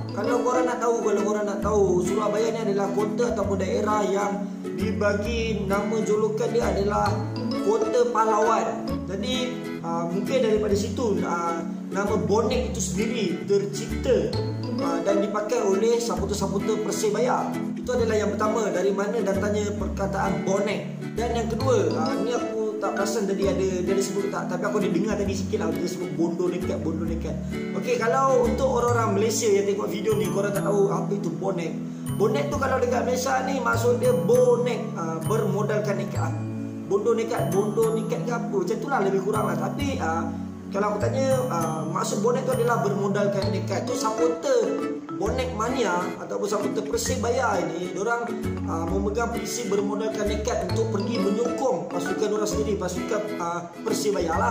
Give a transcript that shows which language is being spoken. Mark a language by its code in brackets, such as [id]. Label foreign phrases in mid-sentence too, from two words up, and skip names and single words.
[ms] Kalau korang nak tahu, Surabaya ni adalah kota ataupun daerah yang dibagi nama julukan dia adalah kota pahlawan. Jadi mungkin daripada situ nama bonek itu sendiri tercipta dan dipakai oleh supporter-supporter Persebaya. Itu adalah yang pertama, dari mana datangnya perkataan bonek. Dan yang kedua, ni aku tak perasan tadi dia sebut tak, tapi aku ada dengar tadi sikit lah, dia sebut [jv] bondo nekat. [ms] Okey, kalau untuk orang-orang Malaysia yang tengok video ni, korang tak tahu apa itu bonek. Bonek tu kalau dekat Malaysia ni maksud dia bonek, bermodalkan nekat. [jv] Bondo nekat [ms] ke apa, macam tu lah lebih kurang lah. Tapi kalau aku tanya, maksud bonek tu adalah bermodalkan nekat. Tu supporter bonek mania ataupun supporter Persebaya ini, diorang memegang prinsip bermodalkan nekat untuk pergi menyokong pasukan orang sendiri, pasukan Persebaya lah.